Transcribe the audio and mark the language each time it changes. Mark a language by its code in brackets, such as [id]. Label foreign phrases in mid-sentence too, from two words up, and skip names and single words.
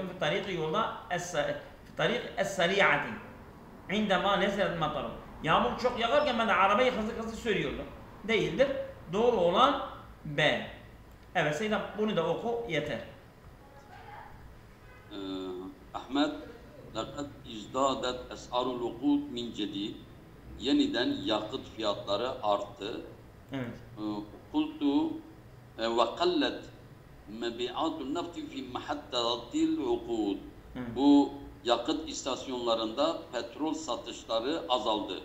[ar] في طريق yolda طريق السيارات. عندما نزلت المطر. [tr] Yağmur çok yağarken ben de arabayı hızlı sürüyordum. Değildir. Doğru olan B. Evet Seyyidem bunu da oku yeter. Ahmet, [ar] لَقَدْ اِجْدَادَتْ اَسْعَرُ الْوُقُودِ مِنْ جَدِيدٍ. [tr] Yeniden yakıt fiyatları arttı. Evet. [ar] قلت وقلت مبيعات النفط في محطات الوقود. [tr] Bu yakıt istasyonlarında petrol satışları azaldı.